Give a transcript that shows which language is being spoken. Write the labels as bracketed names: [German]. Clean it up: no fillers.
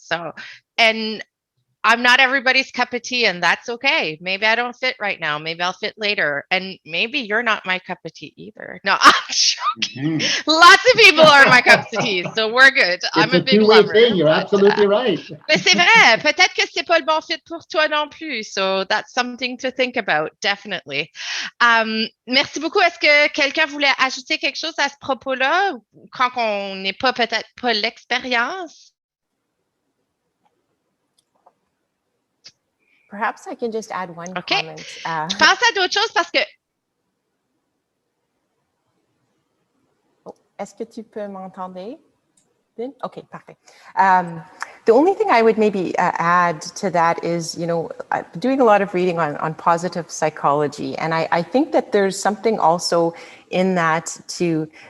[English] So, and I'm not everybody's cup of tea, and that's okay. Maybe I don't fit right now. Maybe I'll fit later. And maybe you're not my cup of tea either. No, I'm joking. Lots of people are my cup of tea, so we're good. I'm a big lover. Thing. You're absolutely right. [French] Mais c'est vrai. Peut-être que c'est pas le bon fit pour toi non plus. [English] So that's something to think about, definitely. [French] Merci beaucoup. Est-ce que quelqu'un voulait ajouter quelque chose à ce propos-là, quand on n'est peut-être pas l'expérience? [English] Perhaps I can just add one comment. [French] Je pense à d'autres choses parce que... Est-ce que tu peux m'entendre? Okay, parfait. [English] The only thing I would maybe add to that is, I'm doing a lot of reading on positive psychology, and I think that there's something also in that to,